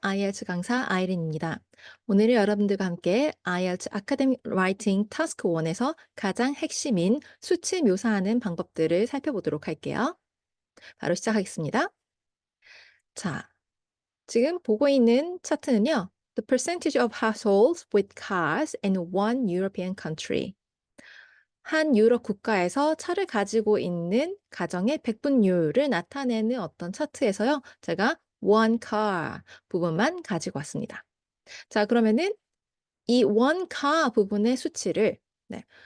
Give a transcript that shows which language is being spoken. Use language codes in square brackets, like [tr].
[ko] IELTS 강사 아이린입니다. 오늘은 여러분들과 함께 IELTS 아카데믹 라이팅 타스크 1에서 가장 핵심인 수치 묘사하는 방법들을 살펴보도록 할게요. 바로 시작하겠습니다. 자, 지금 보고 있는 차트는요. [en] The percentage of households with cars in one European country. [ko] 한 유럽 국가에서 차를 가지고 있는 가정의 백분율을 나타내는 어떤 차트에서요. 제가 one car 부분만 가지고 왔습니다. 자, 그러면은 이 one car 부분의 수치를 네.